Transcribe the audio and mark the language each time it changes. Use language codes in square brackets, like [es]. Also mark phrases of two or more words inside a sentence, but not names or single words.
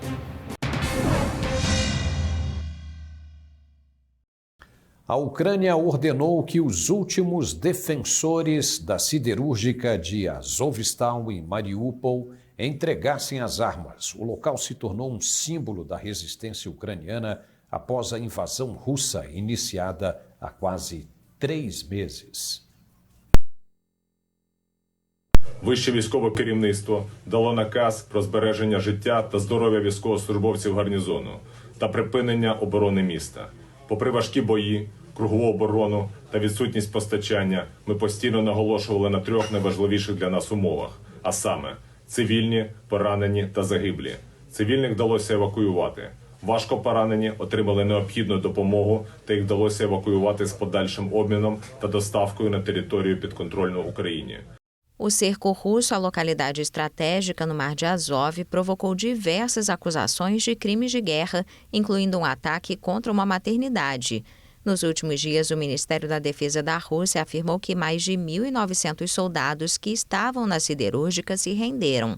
[pt] A Ucrânia ordenou que os últimos defensores da siderúrgica de Azovstal em Mariupol entregassem as armas. O local se tornou um símbolo da resistência ucraniana após a invasão russa iniciada há quase 3 meses. [uk] Вище військове керівництво дало наказ про збереження життя та здоров'я військовослужбовців гарнізону та припинення оборони міста. Попри важкі бої, кругову оборону та відсутність постачання, ми постійно наголошували на 3 найважливіших для нас умовах, а саме цивільні, поранені та загиблі. Цивільних вдалося евакуювати. Важко поранені отримали необхідну допомогу та їх вдалося евакуювати з подальшим обміном та доставкою на територію підконтрольну Україні. [pt] O cerco russo à localidade estratégica no Mar de Azov provocou diversas acusações de crimes de guerra, incluindo um ataque contra uma maternidade. Nos últimos dias, o Ministério da Defesa da Rússia afirmou que mais de 1.900 soldados que estavam na siderúrgica se renderam.